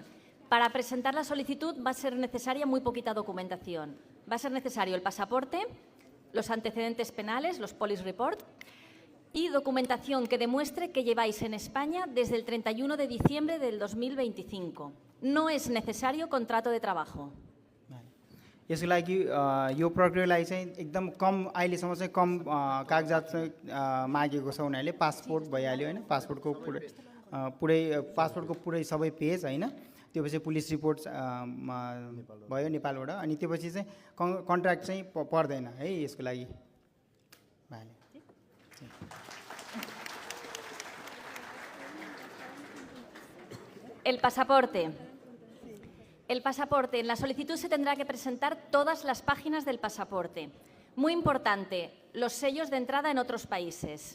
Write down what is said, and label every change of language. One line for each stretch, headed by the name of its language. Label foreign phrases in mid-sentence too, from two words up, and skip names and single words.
Spanish: Para presentar la solicitud va a ser necesaria muy poquita documentación. Va a ser necesario el pasaporte, los antecedentes penales, los
English: police report,
Spanish: y documentación que demuestre que lleváis en España desde el 31 de diciembre del 2025. No es necesario contrato de trabajo.
Nepali: यसको लागि यो प्रक्रियालाई चाहिँ एकदम कम अहिलेसम्म चाहिँ कम कागजात चाहिँ मागेको छ उनीहरूले पासपोर्ट भइहाल्यो हैन पासपोर्टको पुरै सबै पेज हैन त्यसपछि
English: police report
Nepali: भयो नेपालबाट अनि त्यसपछि चाहिँ कन्ट्र्याक्ट चाहिँ पर्दैन है यसको लागि भाले
Spanish: El pasaporte. El pasaporte. En la solicitud se tendrá que presentar todas las páginas del pasaporte. Muy importante, los sellos de entrada en otros países.